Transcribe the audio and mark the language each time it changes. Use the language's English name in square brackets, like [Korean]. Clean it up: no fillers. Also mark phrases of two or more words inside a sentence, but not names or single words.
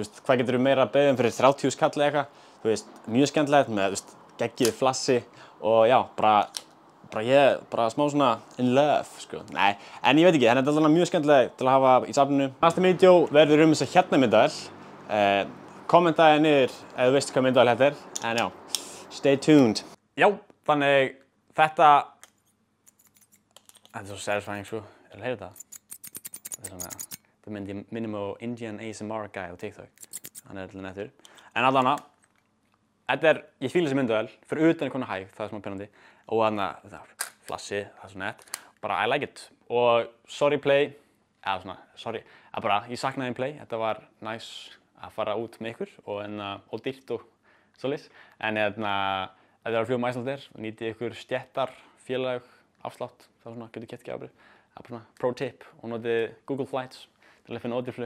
[Icelandic] Hvað getur meira að beðið fyrir 30.000 kall eða eitthvað? Mjög skemmtilegt með geggjuðu flassi og já, ég smá svona [English] in love, [Icelandic] sko. Nei, en ég veit ekki, þannig þetta er alltaf mjög skemmtileg til að hafa í safninu. Næsta vídeó verður þessa hérna myndavél. Kommentaði niður ef þú veist hvað myndavél þetta er. En já, [English] stay tuned. [Icelandic] Já, þannig þetta er svo satisfying sko, ég vil heyra það. Það minnir mig á [English] Indian ASMR guy [Icelandic] á TikTok. Hann er alltaf nettur. En allavega, ég fíla þessi myndavél, fyrir utan konar hæg, það er smá peinandi. Og þannig að flassi, það er svo nett. [English] Bara I like it. [Icelandic] Og sorry play, ég saknaði play. Þetta var nice að fara út með ykkur og dýrt og svoleiðis. En ef þið eru að fljúga Icelandair og nýtið ykkur stjettar, félag, afslátt, þá getur keypt gjafir. Það er bara svona [English] pro tip [Icelandic] og notið Google Flights til að finna ódýr flug.